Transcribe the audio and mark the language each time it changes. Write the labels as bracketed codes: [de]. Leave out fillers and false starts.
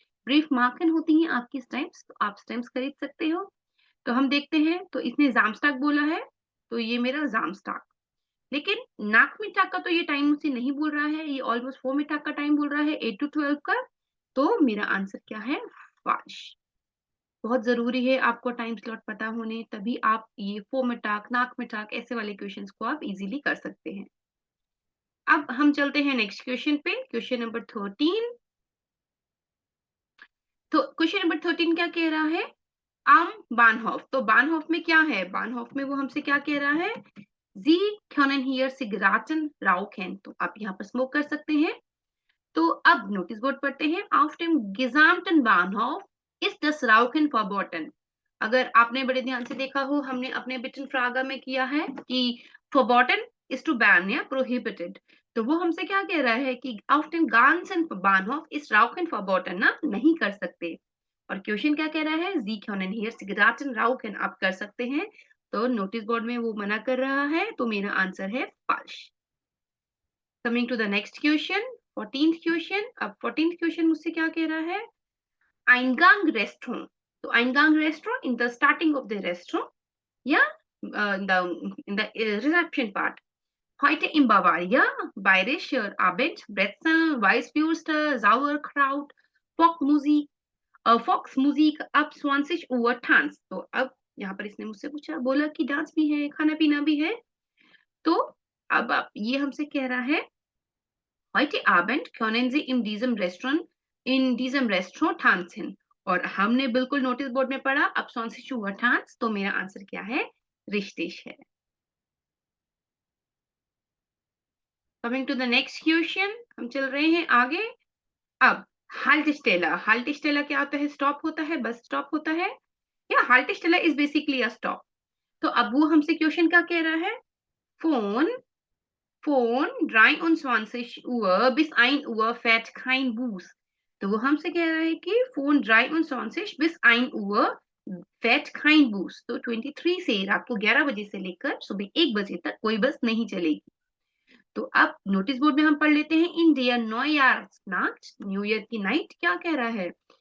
[hi] Briefmarken होती हैं आपकी स्टैम्प्स, तो आप स्टैम्प्स खरीद सकते हो. तो हम देखते हैं, तो इसने Samstag बोला है, तो ये मेरा Samstag. लेकिन नाकमिटाक का तो ये टाइम मुझसे नहीं बोल रहा है, ये ऑलमोस्ट 4 मिटाक का टाइम बोल रहा है, 8 to 12 का. तो मेरा आंसर क्या है? फाल्स. बहुत जरूरी है आपको टाइम स्लॉट पता होने, तभी आप ये 4 मिटाक, नाक मिटाक ऐसे वाले क्वेश्चंस को आप इजीली कर सकते हैं. अब हम चलते हैं नेक्स्ट क्वेश्चन पे, क्वेश्चन नंबर 13. तो क्वेश्चन नंबर 13 क्या कह रहा है? आम बानहॉफ. तो बानहॉफ में क्या है? बानहॉफ में वो हमसे क्या कह रहा है? [de] Sie können hier Zigaretten rauchen. [hi] तो आप यहाँ पर स्मोक कर सकते हैं. तो अब नोटिस बोर्ड पढ़ते हैं. [de] Auf dem gesamten Bahnhof ist das Rauchen verboten. [hi] अगर आपने बड़े ध्यान से देखा हो, हमने अपने बिटन फ्रागा में किया है कि verboten [en] is to ban [hi] या prohibited. तो वो हमसे क्या कह रहा है कि [de] auf dem ganzen Bahnhof ist Rauchen verboten, [hi] ना नहीं कर सकते. और क्वेश्चन क्या कह रहा है? [de] Sie können hier Zigaretten rauchen. [hi] आप कर सकते हैं. तो नोटिस बोर्ड में वो मना कर रहा है, तो मेरा आंसर है false. [en] coming to the next question, [hi] 14th question. अब 14th क्वेश्चन मुझसे क्या कह रहा है? [de] Eingang Restaurant. [en] तो Eingang Restaurant in the starting of the restaurant या in the reception part. [de] Heute in Bavaria, Bayerischer Abend, Brezel, Weißwürste, Sauerkraut, Volksmusik ab 20 Uhr Tanz. [hi] तो अब यहाँ पर इसने मुझसे पूछा, बोला कि डांस भी है, खाना पीना भी है. तो अब ये हमसे कह रहा है [de] heute Abend können Sie in diesem Restaurant tanzen. [hi] और हमने बिल्कुल नोटिस बोर्ड में पढ़ा अब [de] 20 Uhr Tanz. [hi] तो मेरा आंसर क्या है? रिश्तिश है. [en] coming to the next question, [hi] हम चल रहे हैं आगे. अब हाल्टेस्टेला क्या होता है? स्टॉप होता है, बस स्टॉप होता है. या [en] हाल्टेस्टेला is basically a stop. [hi] तो अब वो हमसे क्वेश्चन क्या कह रहा है? [de] Von 23 Uhr bis 1 Uhr fährt kein Bus. [hi] तो वो हमसे कह रहा है कि [de] von 23 bis 1 Uhr fährt kein Bus. [hi] तो 23 से रात को 11 बजे से लेकर सुबह 1 बजे तक कोई बस नहीं चलेगी. तो अब नोटिस बोर्ड में हम पढ़ लेते हैं. इन [de] der Neujahrsnacht, [hi] न्यू ईयर की नाइट, क्या कह रहा है?